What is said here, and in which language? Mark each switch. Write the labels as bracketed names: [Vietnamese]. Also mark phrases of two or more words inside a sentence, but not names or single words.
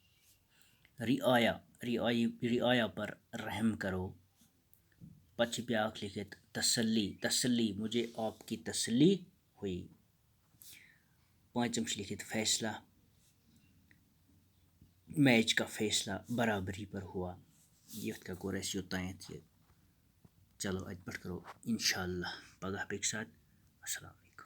[Urdu] رعایا پر رحم کرو. [Kashmiri] پتہ بیاکھ لکھت [Urdu] تسلی مجھے آپ کی تسلی ہوئی. [Kashmiri] پانچم لکھت [Urdu] فیصلہ، میچ کا فیصلہ برابری پر ہوا. [Kashmiri] یتھ کا کوٚر اَسہِ یوٚتانٮ۪تھ یہِ. چلو اَتہِ پٮ۪ٹھ کرو اِنشاء اللہ پگاہ بیٚکہِ ساتہٕ. السلام.